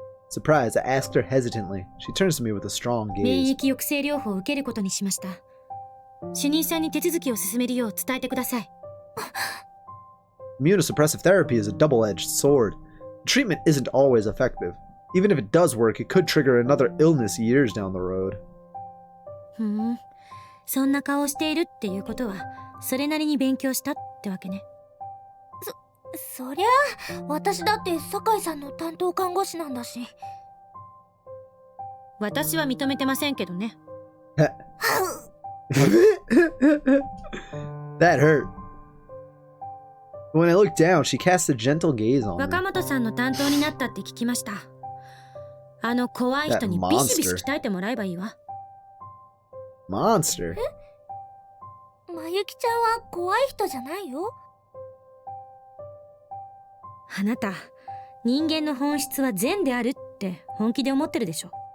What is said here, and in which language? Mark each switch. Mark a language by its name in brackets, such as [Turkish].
[English] Surprised, I asked her hesitantly. She turns to me with a strong [Japanese] 免 [English] gaze. [Japanese] 疫抑制療法を受けることにしました。主任さんに手続きを進めるよう伝えてください。 [English] Immunosuppressive therapy is a double-edged sword. Treatment isn't always effective. Even if it does work, it could trigger another illness years down the road. [Japanese] ふん、そんな顔をしているっていうことはそれなりに勉強したってわけね。そりゃあ私だって酒井さんの担当看護師なんだし。私は認めてませんけどね。 [English] That hurt. When I looked down, she cast a gentle gaze on [Japanese] 若 [English] me. [Japanese] 本さんの担当になったって聞きました。あの怖い人にビシビシ鍛えてもらえばいいわ。 [English] Monster? [Japanese] まゆきちゃんは怖い人じゃないよ。あなた、人間の本質は善であるって本気で思ってるでしょ。